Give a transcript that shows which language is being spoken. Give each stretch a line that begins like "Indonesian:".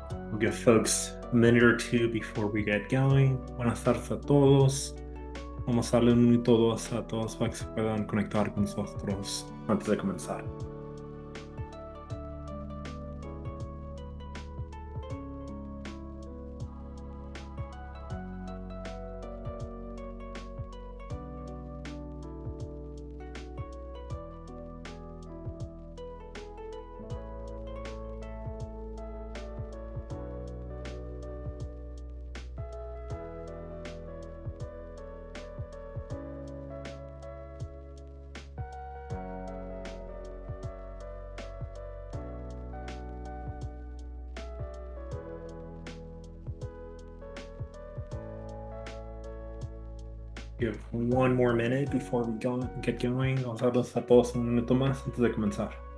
English: We'll give folks a minute or two before we get going.
Spanish: Buenas tardes a todos. Vamos a darle un minuto o dos a todos para que se puedan conectar con nosotros antes de comenzar.
English: Give one more minute before we get going.
Spanish: Vamos a darles a todos un minuto más antes de comenzar.